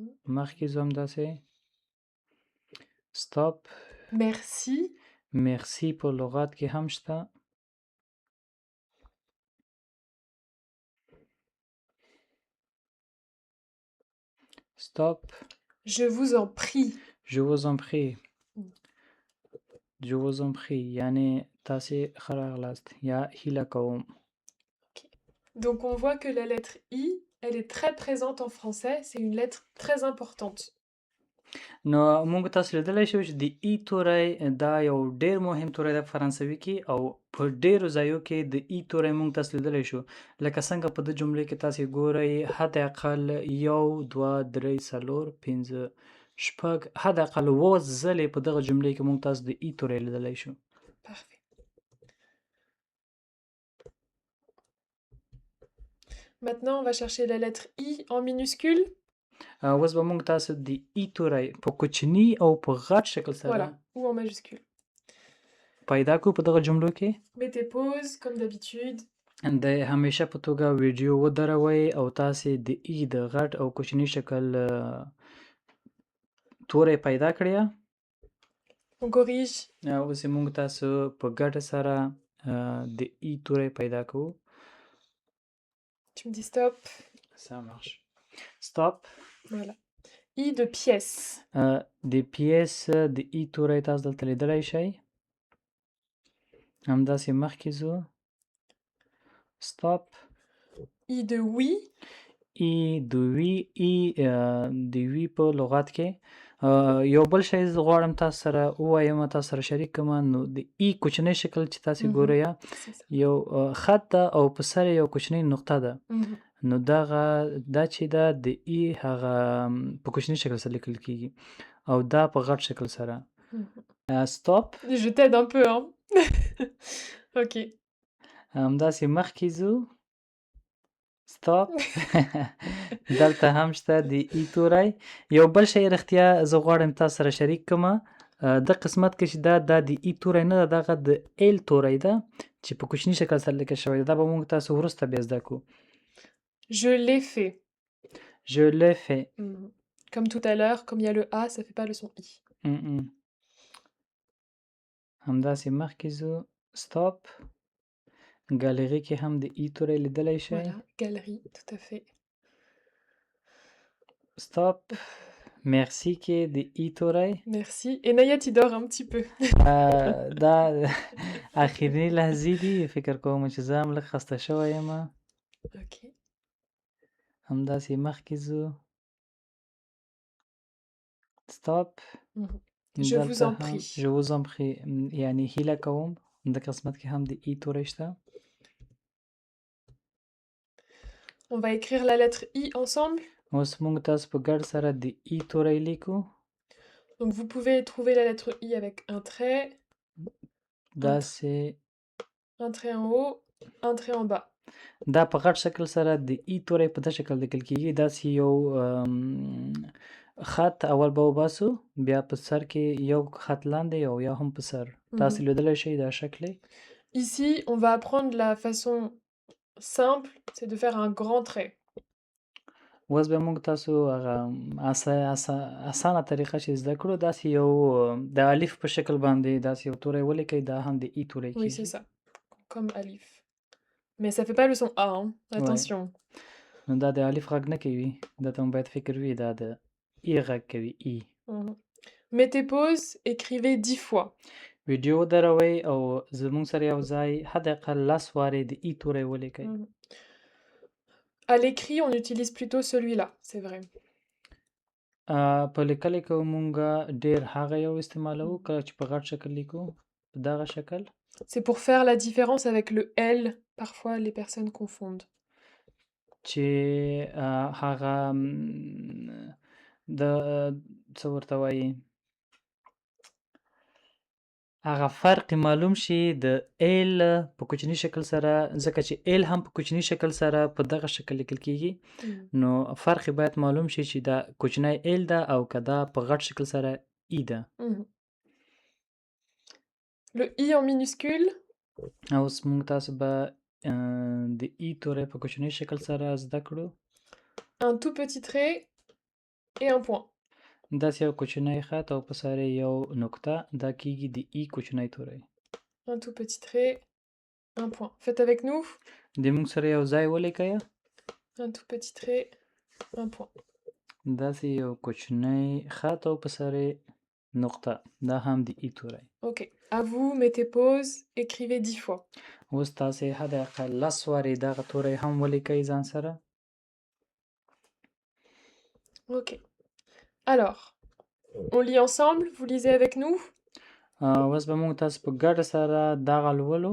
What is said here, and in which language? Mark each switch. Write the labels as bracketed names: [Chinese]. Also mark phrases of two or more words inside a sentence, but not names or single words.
[Pashto] مخکې زه همداسې ستاپ [French] Merci. [Pashto] مرسی په لغات کې هم شته ستاپ [French] Je vous en prie. Je vous en prie Mm. Je vous en prie [Pashto] یعنی تاسې ښه راغلاست یا هیله کوم [French] Donc on voit que la lettre I, elle est très présente en français. C'est une lettre très importante. [Pashto] نو موږ تاسو لیدلی شو چې د ای توری دا یو ډیر مهم توری ده په فرانسوي کې او په ډیرو ځایو کې د ای توری موږ تاسو لیدلی شو لکه څنګه په دې جملې کې تاسې ګورئ حد اقل یو دوه درې څلور پنځه شپږ حد اقل اووه ځلې په دغه جملې کې موږ تاسو د ای توری لیدلی شو [French] Parfait. Maintenant, on va chercher la lettre I en minuscule. [Pashto] اوس به موږ تاسو د ای توری په کوچني او په غټ شکل سره [French] Voilà, ou en majuscule. [Pashto] پیدا کړو په دغه جملو کې [French] Mettez pause, comme d'habitude. [Pashto] د همیشه په توګه ویډیو ودروئ او تاسې د ای د غټ او کوچني شکل توری پیدا کړی [French] On corrige. [Pashto] اوس یې موږ تاسو په ګډه سره د ای توری پیدا کوو [French] Tu me dis stop. Ça marche. Stop. Voilà. I de pièce. [Pashto] د پیس د ای توری تاسو دلته لیدلی شئ همداسې مخکې ځو stop [French] I de oui. [Pashto] ای د وی ای د وی په لغت کې یو بل شی زه غواړم تاسو سره ووایم تاسو سره شریک کړم نو د ای کوچنی شکل چې تاسې ګورئ یو خط ده او په سر یې یو کوچنۍ نقطه ده نو دا چې ده د ای هغه په کوچني شکل سره لیکل کیږي او دا په غټ شکل سره stop [French] Je t'aide un peu, hein. Ok. [Pashto] همداسې مخکې ځو stop دلته هم شته د ای توری یو بل شی رښتیا زه غواړم تاسو سره شریک کړم د قسمت کې چې دا د ای توری نه ده دغه د ایل توری ده چې په کوچني شکل سره لیکل شوی دا به موږ تاسو وروسته بیا زده کړو [French] Je l'ai fait. Je l'ai fait. Comme tout à l'heure, comme il y a le A, ça fait pas le son I. [Pashto] همداسې مخکې ځو stop ګالري کې هم د ای توری لیدلی شئ [French] Voilà, galerie, tout à fait. stop merci [Pashto] کې د ای توری [French] Merci. Et Nayat, il dort un petit peu. [Pashto] دا اخرنی لحظې دي فکر کوم چې زه هم لږ خسته شوی یم [French] Ok. [Pashto] همداسې مخکې ځو stop [French] Je vous en prie. Je vous en prie [Pashto] یعنی هیله کوم د قسمت کې هم د ای توری شته [French] On va écrire la lettre I ensemble. [Pashto] اوس موږ تاسو په ګډ سره د ای توری لیکو [French] Donc vous pouvez trouver la lettre I avec un trait. [Pashto] داسې [French] Un trait en haut, un trait en bas. [Pashto] دا په غټ شکل سره د ای توری په دې شکل لیکل کیږي داسې یو خط اول به وباسو بیا په سر کې یو خط لاندې او یا هم په سر تاسو لیدلی شئ دا شکل [French] Ici, on va apprendre la façon simple, c'est de faire un grand trait. [Pashto] اوس به موږ تاسو هغه اسانه طریقه چې زده کړو داسې یو د الف په شکل باندې داسې یو توری ولیکئ دا هم د ای توری کیږي [French] Oui, c'est ça. Comme alif. Mais ça fait pas le son A, hein. Attention. [Pashto] نو دا د الف غږ نه کوي دا ته باید فکر وي دا د ای غږ کوي ای [French] Mettez pause, écrivez 10 fois. [Pashto] ویډیو ودروئ او زموږ سره یو ځای حد اقل 10 وارې د ای توری ولیکئ [French] À l'écrit, on utilise plutôt celui-là, c'est vrai. [Pashto] په لیکلو کې مونږه ډېر هغه یو استعمالوو کله چې په غټ شکل لیکو په دغه شکل [French] C'est pour faire la différence avec le L. Parfois, les personnes confondent. [Pashto] چې هغه د څه ورته وایي هغه فرق معلوم شي د ایل په کوچني شکل سره ځکه چې ایل هم په کوچني شکل سره په دغه شکل لیکل کیږي نو فرق باید معلوم شي چې دا کوچنی ایل ده او که دا په غټ شکل سره ای ده [French] Le I en minuscule. [Pashto] اوس موږ تاسو به د ای توری په کوچني شکل سره زده کړو [French] Un tout petit trait et un point. [Pashto] داسې یو کوچنی خط او په سر یو نقطه دا کیږي د ای کوچنی توری [French] Un tout petit trait, un point. Faites avec nous. [Pashto] د موږ سره یو ځای ولیکئ [French] Un tout petit trait, un point. [Pashto] داسې یو کوچنی خط او په سر نقطه دا هم د ای توری [French] Ok. À vous, mettez pause, écrivez 10 fois. [Pashto] اوس تاسې حد اقل 10 وارې دغه توری هم ولیکئ ځان سره [French] Ok. Alors, on lit ensemble. Vous lisez avec nous. [Pashto] اوس به موږ تاسو په ګډه سره دغه لولو